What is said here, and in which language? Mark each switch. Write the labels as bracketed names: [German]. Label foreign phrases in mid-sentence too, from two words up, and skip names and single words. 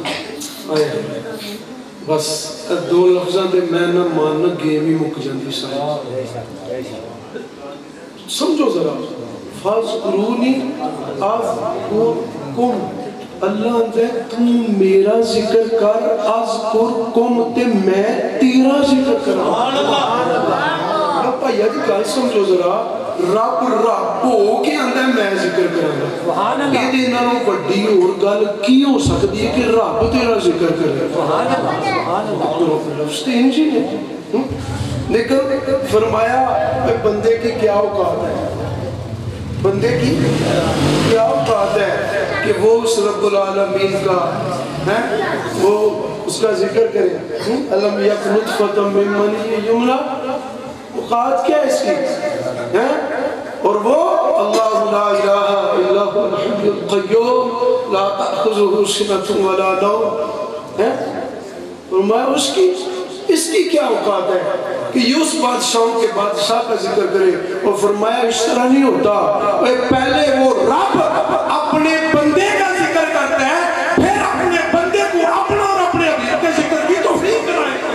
[Punjabi] بس دو لفظاں دے میں نہ ماننا گیم ہی مک جاندی ساری سمجھو ذرا [Arabic] فَاذْكُرُونِي اذکرکم [Punjabi] اللہ دے تم میرا ذکر کر اذکرکم تے میں تیرا ذکر کروں بھائیا جی گل سمجھو ذرا رب رب ہو کے آندا میں ذکر کراں [Arabic] سبحان اللہ [Punjabi] یہ نالوں بڑی اور گل کی ہو سکتی ہے کہ رب تیرا ذکر کرے سبحان اللہ سبحان اللہ لفظ تے انج ہی نے [Urdu] لیکن فرمایا بندے کی کیا اوقات ہے بندے کی کیا اوقات ہے کہ وہ اس رب العالمین کا وہ اس کا ذکر کرے [Arabic] الم یک نطفۃ من منی یمنی [Urdu] اوقات کیا ہے اس کی اور وہ [Arabic] اللہ لا الہ الا هو الحی القیوم لا تأخذه سنۃ ولا نوم [Urdu] فرمایا اس کی کیا اوقات ہے کہ یہ اس بادشاہوں کے بادشاہ کا ذکر کرے اور فرمایا اس طرح نہیں ہوتا پہلے وہ رب اپنے بندے کا ذکر کرتا ہے پھر اپنے بندے کو اپنا اور اپنے حبیب کا ذکر کی توفیق کرائے